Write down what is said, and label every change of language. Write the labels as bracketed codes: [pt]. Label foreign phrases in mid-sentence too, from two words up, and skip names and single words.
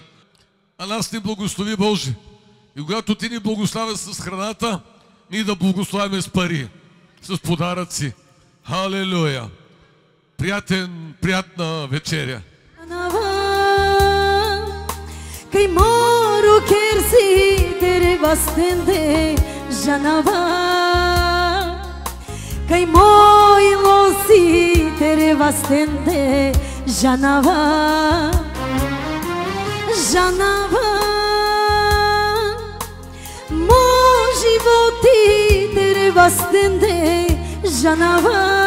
[bg] А нас ни благослови Божи. И когато ти ни благославя с храната, ние да благославяме с пари, с подаръци. Халелуя! Приятна вечеря! [rom] Кай моро керси тере бастенде жанава Кай мой лоси тере бастенде жанава Жанава Мо животи тере бастенде жанава